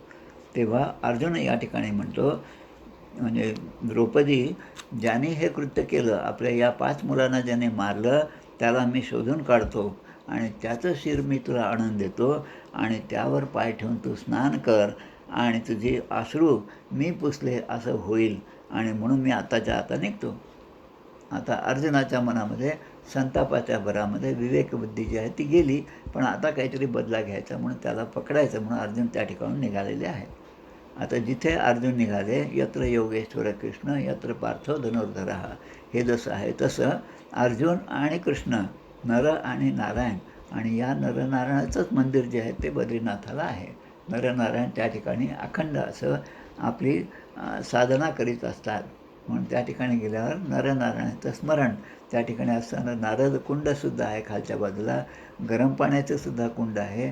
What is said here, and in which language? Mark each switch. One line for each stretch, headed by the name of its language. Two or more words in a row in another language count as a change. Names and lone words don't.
Marathi: तेव्हा अर्जुन या ठिकाणी म्हणतो, म्हणजे द्रौपदी, ज्याने हे कृत्य केलं, आपल्या या 5 मुलांना ज्याने मारलं त्याला मी शोधून काढतो आणि त्याचं शिर मी तुला आणून देतो आणि त्यावर पाय ठेवून तू स्नान कर आणि तुझे अश्रू मी पुसले असं होईल आणि म्हणून मी आताच्या आता निघतो. आता अर्जुनाच्या मनामध्ये संतापाच्या भरामध्ये विवेकबुद्धी जी आहे ती गेली, पण आता काहीतरी बदला घ्यायचा म्हणून त्याला पकडायचं म्हणून अर्जुन त्या ठिकाणून निघालेले आहेत. आता जिथे अर्जुन निघाले,
Sanskrit: यत्र योगेश्वर कृष्ण यत्र पार्थो धनुर्धरः,
Marathi: हे जसं आहे तसं अर्जुन आणि कृष्ण, नर आणि नारायण, आणि या नरनारायणाचंच मंदिर जे आहे ते बद्रीनाथाला आहे. नरनारायण त्या ठिकाणी अखंड असं आपली साधना करीत असतात. म्हणून त्या ठिकाणी गेल्यावर नरनारायणाचं स्मरण त्या ठिकाणी असताना नारद कुंडसुद्धा आहे खालच्या बाजूला, गरम पाण्याचंसुद्धा कुंड आहे.